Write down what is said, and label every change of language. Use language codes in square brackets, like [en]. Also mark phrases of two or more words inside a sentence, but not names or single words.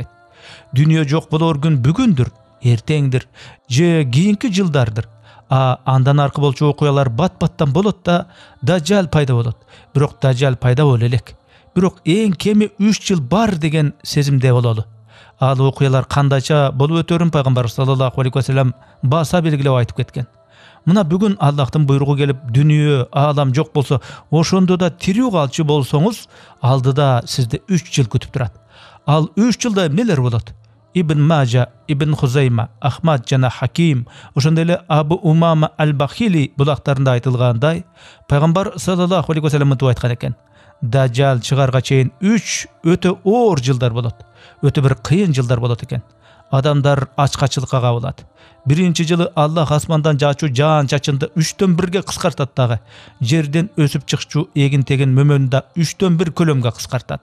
[ky] Дүйнө жок болор күн бүгүндүр, эртеңдир, же кийинки жылдардыр. Андан аркы болчу окуялар бат-баттан болот да Дажжал пайда болот. Бирок Дажжал пайда боло элек. Бирок эң кеми 3 жыл бар деген сезимде бололу. Ал окуялар кандайча болуп өтөрүн пайгамбар [ar] صلى الله عليه وسلم [ky] баса белгилеп айтып кеткен. Мына бүгүн Аллахтын буйругу келип, дүйнө, аалам жок болсо, ошондо да тирүү калчу болсоңуз, алдыда сизди 3 жыл күтүп турат. Ал 3 жылда эмнелер болот? Ибн Мажа, Ибн Хузайма, Ахмад жана Хаким, ошондой эле Абу Умама Аль-Бахили булактарында айтылгандай, пайгамбар [ar] صلى الله عليه وسلم [ky] мынтип айткан экен. Дажжал чыгарга чейин 3 өтө оор жылдар болот. Өтө бир кыйын жылдар болот экен. Адамдар ачкачылыкка кабылат. Биринчи жылы Аллах асмандан жаачу жаан чачынды 3төн 1ге кыскартат дагы. Жерден өсүп чыкчу эгин-тегин мөмөнү да 3төн 1 көлөмгө кыскартат.